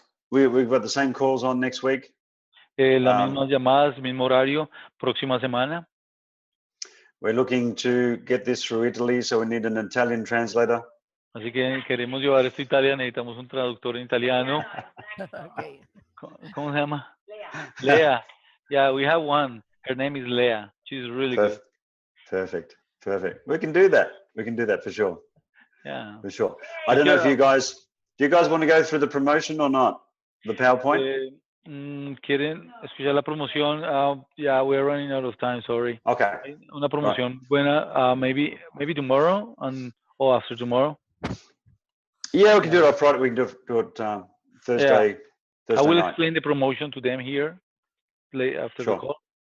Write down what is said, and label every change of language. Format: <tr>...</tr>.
<en>We've got the same calls on next week.</en> <es>Las mismas llamadas, mismo horario, próxima semana.</es> <en>We're looking to get this through Italy, so we need an Italian translator.</en> <es>Así que queremos llevar esto a Italia, necesitamos un traductor en italiano.</es> <en>Okay.</en> <es>¿Cómo se llama?</es> <en>Lea. Yeah, we have one. Her name is Lea. She's really good. Perfect. We can do that. We can do that for sure. Yeah. For sure. I don't know if do you guys want to go through the promotion or not? The PowerPoint?</en> <es>¿Quieren escuchar la promoción?</es> <en>Yeah, we're running out of time, sorry. Okay.</en> <es>Una promoción buena,</es> <en>maybe tomorrow or after tomorrow. Yeah, we can do it on Friday. We can do it Thursday. Yeah. Thursday I will night. explain the promotion to them here after the call.</en>